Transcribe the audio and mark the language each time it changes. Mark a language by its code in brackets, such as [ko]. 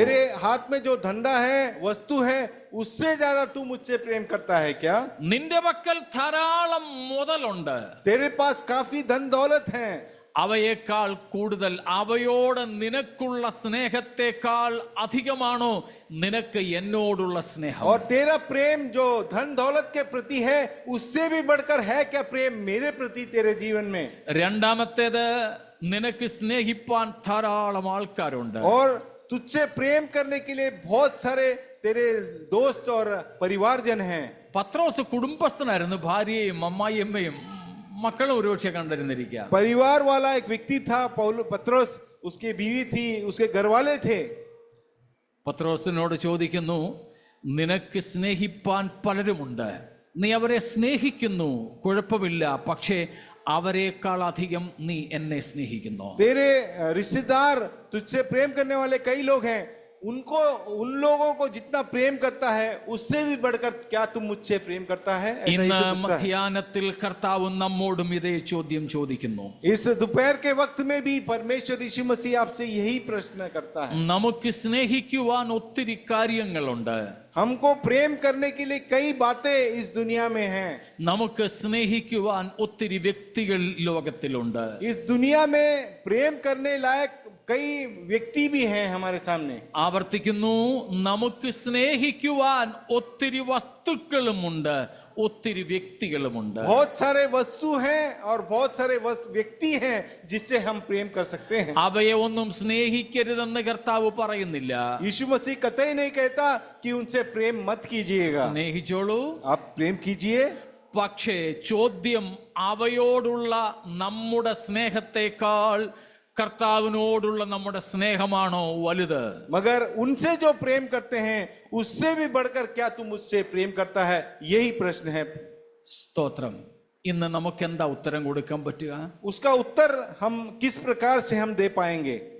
[hi] तेरे हाथ में जो धंधा है, वस्तु है, उससे ज्यादा तू मुझसे प्रेम करता है क्या। [ml] നിന്റെ പക്കൽ ധാരാളം മുതലുണ്ട്, [hi] तेरे पास काफी धन दौलत है, [ml] അവയേക്കാൾ കൂടുതൽ അവയോട് നിനക്കുള്ള സ്നേഹത്തെക്കാൾ അധികമാണോ നിനക്ക് എന്നോടുള്ള സ്നേഹം? [hi] और तेरा प्रेम जो धन दौलत के प्रति है उससे भी बढ़कर है क्या प्रेम मेरे प्रति तेरे जीवन में। [ml] രണ്ടാമത്തേത്, നിനക്ക് സ്നേഹിപ്പാൻ ധാരാളം ആൾക്കാരുണ്ട്. [hi] और तुझसे प्रेम करने के लिए बहुत सारे तेरे दोस्त और परिवारजन हैं। [ml] പത്രോസ് കുടുംബസ്ഥനായിരുന്നു, ഭാര്യയും അമ്മായിയമ്മയും മക്കളും ഒരുപക്ഷെ കണ്ടിരുന്നിരിക്കുക. [hi] परिवार वाला एक व्यक्ति था पत्रोस, उसकी बीवी थी, उसके घर वाले थे। [ml] പത്രോസിനോട് ചോദിക്കുന്നു, നിനക്ക് സ്നേഹിപ്പാൻ പലരുമുണ്ട്, നീ അവരെ സ്നേഹിക്കുന്നു, കുഴപ്പമില്ല, പക്ഷേ അവരെക്കാൾ അധികം നീ എന്നെ സ്നേഹിക്കുന്നു. [hi] तेरे रिश्तेदार तुझसे प्रेम करने वाले कई लोग हैं, उनको, उन लोगों को जितना प्रेम करता है उससे भी बढ़कर क्या तुम मुझसे प्रेम करता है, ऐसा [ml] ഇന്ന് [hi] यीशु पूछता है। [ml] മധ്യാഹ്നത്തിൽ കർത്താവ് നമ്മോടും ഇതേ ചോദ്യം ചോദിക്കുന്നു. [hi] इस दोपहर के वक्त में भी परमेश्वर यीशु मसीह आपसे यही प्रश्न करता है। [ml] നമുക്ക് സ്നേഹിക്കുവാൻ ഒത്തിരി കാര്യങ്ങളുണ്ട്. [hi] हमको प्रेम करने के लिए कई बातें इस दुनिया में हैं। [ml] നമുക്ക് സ്നേഹിക്കുവാൻ ഒത്തിരി വ്യക്തികൾ ലോകത്തിലുണ്ട്. [hi] इस दुनिया में प्रेम करने लायक कई व्यक्ति भी हैं हमारे सामने। [ml] ആവർത്തിക്കുന്നു, നമുക്ക് സ്നേഹിക്കുവാൻ ഒത്തിരി വസ്തുക്കളുമുണ്ട്, ഒത്തിരി വ്യക്തികളുമുണ്ട്. [hi] बहुत सारे वस्तु हैं और बहुत सारे व्यक्ति हैं जिससे हम प्रेम कर सकते हैं। [ml] അവയെ ഒന്നും സ്നേഹിക്കരുതെന്ന് കർത്താവ് പറയുന്നില്ല. [hi] यीशु मसीह कतई नहीं कहता कि उनसे प्रेम मत कीजिएगा, [ml] സ്നേഹിച്ചോളൂ, [hi] आप प्रेम कीजिए। [ml] പക്ഷേ ചോദ്യം അവയോടുള്ള നമ്മുടെ സ്നേഹത്തെക്കാൾ കർത്താവിനോടുള്ള നമ്മുടെ സ്നേഹമാണോ വലുത്? [hi] मगर उनसे जो प्रेम करते हैं उससे भी बढ़कर क्या तू मुझसे प्रेम करता है, यही प्रश्न है। [ml] സ്തോത്രം. ഇന്ന് നമുക്ക് എന്താ ഉത്തരം കൊടുക്കാൻ പറ്റുക? [hi] उसका उत्तर हम किस प्रकार से हम दे पाएंगे?